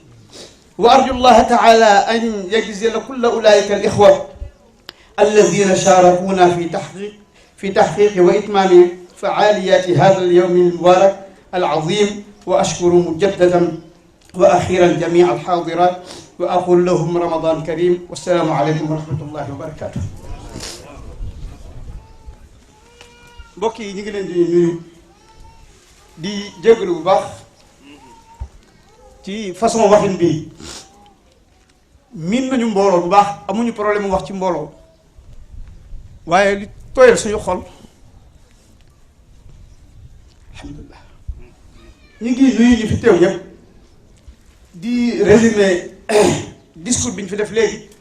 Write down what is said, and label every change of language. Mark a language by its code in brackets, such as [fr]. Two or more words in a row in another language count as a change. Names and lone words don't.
[ar] وأرجو الله تعالى أن يجزي كل أولئك الإخوة الذين شاركونا في تحقيق وإتمام فعاليات هذا اليوم المبارك العظيم، وأشكر مجددا وأخيرا جميع الحاضرات وأقول لهم رمضان كريم والسلام عليكم ورحمة الله وبركاته. [wo] mbokk yi ñu ngi leen di nuyu di jégalu bu baax ci façon waxin bi miin nañu mbooloo bu baax amuñu problème mu wax ci mbooloo waaye li tooyal suñu xol alhamdulilah ñu ngi nuyu ñu fi teew ñëpp di [fr] résumé discours [wo] bi ñu fi def léegi